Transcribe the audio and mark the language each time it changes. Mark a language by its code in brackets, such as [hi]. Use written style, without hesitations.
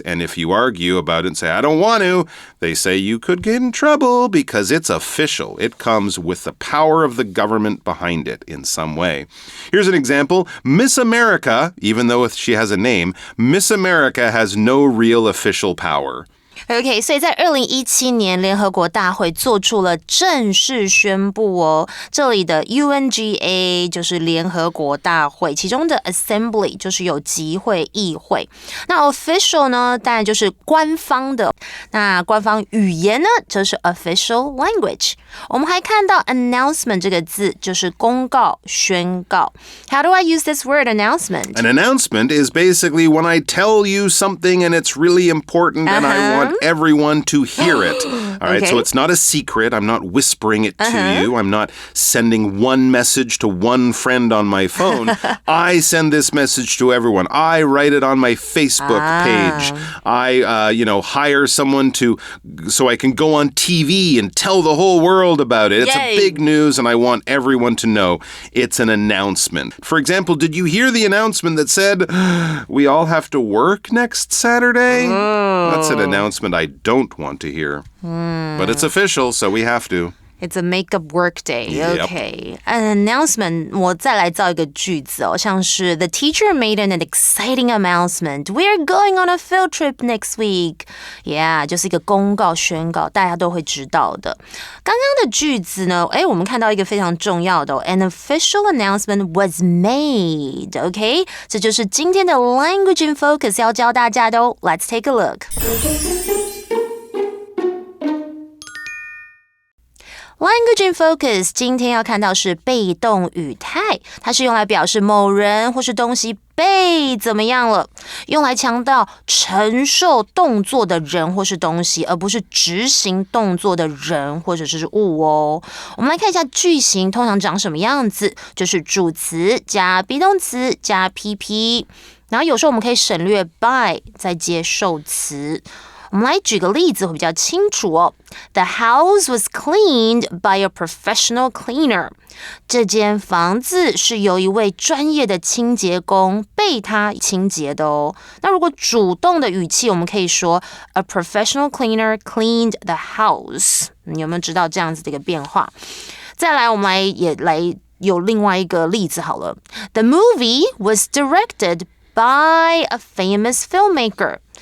[en] And if you argue about it and say, I don't want to, they say you could get in trouble because it's official. It comes with the power of the government behind it in some way. Here's an example. Miss America, even though she has a name, Miss America has no real official power. OK， [zh] 所以在2017年联合国大会做出了正式宣布哦，这里的 UNGA 就是联合国大会，其中的 Assembly 就是有集会议会。那 official 呢，当然就是官方的。那官方语言呢，就是 official language。我们还看到 announcement 这个字，就是公告、宣告。 [en] How do I use this word announcement? An announcement is basically when I tell you something and it's really important and I want everyone to hear it. All right, so it's not a secret. I'm not whispering it to you. I'm not sending one message to one friend on my phone. I send this message to everyone. I write it on my Facebook page. I, hire someone so I can go on TV and tell the whole world about it. It's a big news and I want everyone to know it's an announcement. For example, did you hear the announcement that said we all have to work next Saturday? That's an announcement I don't want to hear. But it's official, so we have to. It's a make-up work day. Okay. An announcement, [zh] 我再来造一个句子哦，像是 [en] The teacher made an exciting announcement. We're going on a field trip next week. Yeah, [zh] 就是一个公告宣告，大家都会知道的。刚刚的句子呢，我们看到一个非常重要的 [en] An official announcement was made. Okay? [zh] 这就是今天的 Language in Focus 要教大家的哦。 [en] Let's take a look. [zh] Language in Focus 今天要看到是被动语态，它是用来表示某人或是东西被怎么样了，用来强调承受动作的人或是东西，而不是执行动作的人或者是物哦。我们来看一下句型通常长什么样子，就是主词加 be 动词加 PP， 然后有时候我们可以省略 by 再接受词。我们来举个例子会比较清楚哦。 [en] The house was cleaned by a professional cleaner. [zh] 这间房子是由一位专业的清洁工被他清洁的哦。那如果主动的语气，我们可以说 [en] A professional cleaner cleaned the house. [zh] 你有没有知道这样子的一个变化？再来，我们也来有另外一个例子好了。 [en] The movie was directed by a famous filmmaker.